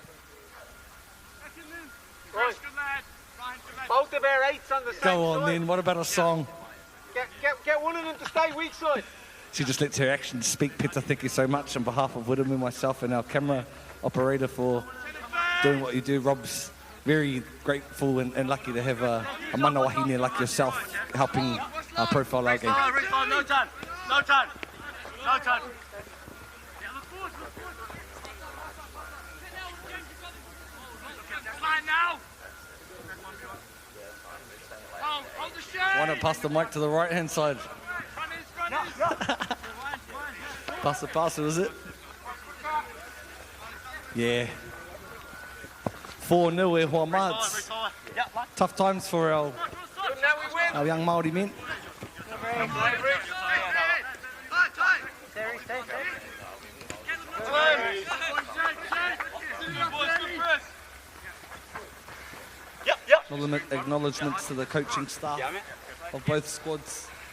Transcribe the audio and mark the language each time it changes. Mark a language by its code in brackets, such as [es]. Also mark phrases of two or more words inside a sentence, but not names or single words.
[en] Both of our eights on the same Go on side. then, what about a song? Get one of them to stay weak side. She just lets her actions speak. Peter, thank you so much on behalf of Widemu, myself and our camera operator for doing what you do. Rob's very grateful and lucky to have a [mi] mana wahine [en] like yourself helping profile our game. No time. No time. No time. Line now. Hold the shade. Why not pass the mic to the right-hand side? Pass it, is it? Yeah. 4-0 [mi] e hoa [en] mads. Tough times for our young Māori men. Acknowledgements to the coaching staff of both squads.